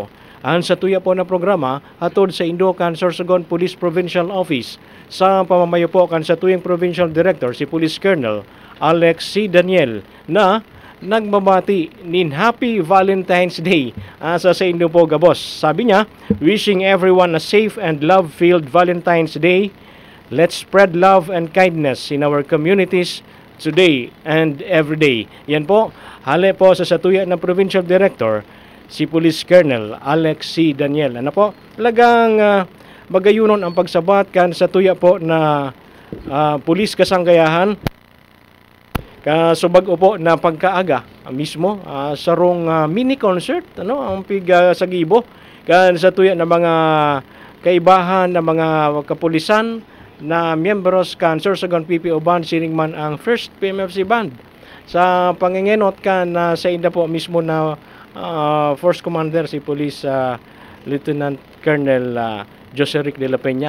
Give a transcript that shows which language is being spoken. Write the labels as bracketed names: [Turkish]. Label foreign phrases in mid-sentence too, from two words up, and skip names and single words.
[Bikol] Ang sa tuya po na programa hatod sa Indocan Sorsogon Police Provincial Office sa pamamayo po kan sa tuyang Provincial Director si Police Colonel Alex C. Daniel na nagmamati nin [English] Happy Valentine's Day [Bikol] sa Indo po gabos. Sabi niya, [English] wishing everyone a safe and love-filled Valentine's Day. Let's spread love and kindness in our communities today and every day. [Bikol] Yan po, hali po sa tuya na Provincial Director si Police Colonel Alex C. Daniel. Ano po? Talagang magayunon ang pagsabat kan sa tuya po na Pulis Kasanggayahan. Kasubag po na pagkaaga mismo sarong mini concert ang sa Gibo kan sa tuya na mga kaibahan na mga kapulisan na miyembros kan Sorsogon PPO Band siring man ang First PMFC Band sa pangingenot kan sa inda po mismo na Force Commander si Police Lieutenant Colonel Jose Rick de la Peña.